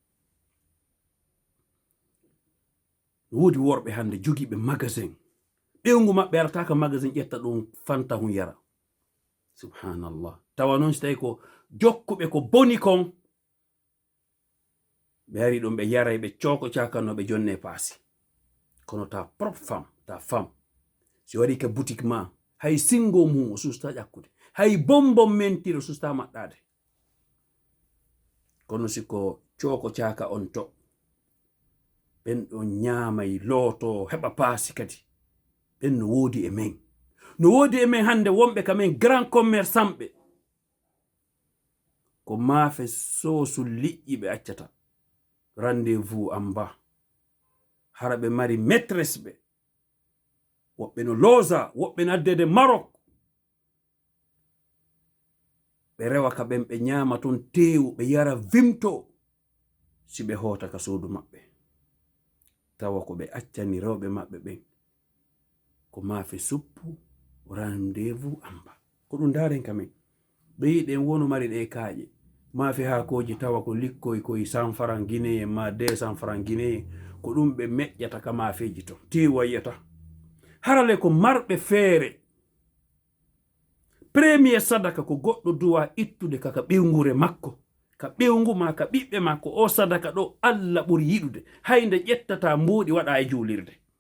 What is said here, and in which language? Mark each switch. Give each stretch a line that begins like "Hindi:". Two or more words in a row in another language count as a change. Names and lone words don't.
Fula: Woodi worɓe hande jogiɓe magasin, ɓewngu maɓɓe arataka magasin ƴetta ɗum fanta hun yara. Subhanallah. Tawa noon so tawi ko jokkuɓe ko boni kon, ɓe ari ɗon ɓe yaray ɓe cooko cakanoɓe jonne paasi. Kono
French: ta propre femme, ta femme,
Fula: si wari ka boutique ma, hay singo mum o susta ƴakkude, hay bombon mentiro susta maɗɗade. Kono siko cooko caka on to, ɓen ɗon ñaamay looto heɓa paasi kadi, ɓen no woodi e men. No woodi e men hande wonɓe kamen
French: grand commerçant
Fula: ɓe, ko maafe soosu liƴƴi ɓe accata,
French: rendez-vous en bas,
Fula: hara ɓe mari maîtresse ɓe, woɓɓe no loosa, woɓɓe no addede Maroc, ɓe rewa ka ɓen ɓe ñaama ton teewu, ɓe yara vimto si ɓe hoota ka suudu maɓɓe. Tawa ko ɓe accani rewɓe maɓɓe ɓen ko maafe suppu,
French: rendez-vous en bas.
Fula: Ko ɗum daren kamen ɓe yiɗen wonu mari ɗe kaaƴe maafe haakoji, tawa ko likkoy koye 100 francs guinéen ma 200 francs guinéen, ko ɗum ɓe meƴƴata ka maafeji to, teewu yiyata. Harale ko marɓe feere, premier sadaka ko goɗɗo duwa ittude kaka ɓewngure makko, ka ɓewngu ma, ka ɓiɓɓe makko, o sadaka ɗo Allah ɓuri yiɗude, haynde ƴettata mbuuɗi waɗa e juulirde.